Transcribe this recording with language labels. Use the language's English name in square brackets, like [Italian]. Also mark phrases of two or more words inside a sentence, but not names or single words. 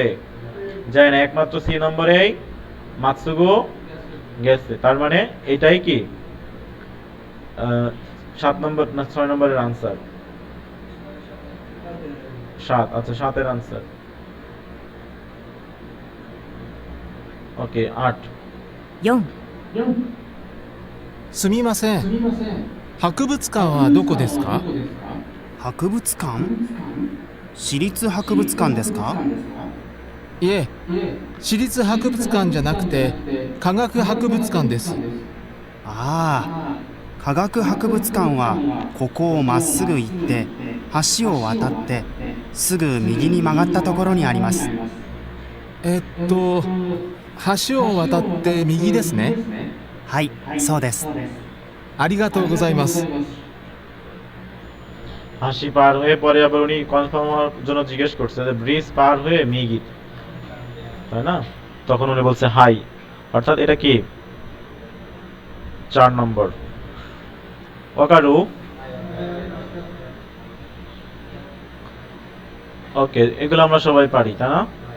[Bangla] যায় না, একমাত্র সি নম্বরেই মাতসুগু গেছে। তার মানে এটাই কি 7 নম্বর না 6 নম্বরের আনসার? 7। আচ্ছা, 7 এর আনসার। ওকে, 8। [Japanese] 4、すみません、博物館はどこですか？博物館？私立博物館ですか？いえ、私立博物館じゃなくて科学博物館です。ああ、科学博物館はここをまっすぐ行って橋を渡ってすぐ右に曲がったところにあります。橋を渡って右ですね。はい、そうです。ありがとうございます。 [Bangla] হাসি পার হয়ে পরে আবার উনি কনফার্ম হওয়ার জন্য জিজ্ঞেস করছে যে ব্রিজ পার হয়ে মিগি, তাই না? তখন উনি বলছে হাই, অর্থাৎ এটা কি 4 নম্বর। ওকারু? ওকে, এগুলো আমরা সবাই পারি, তাই না?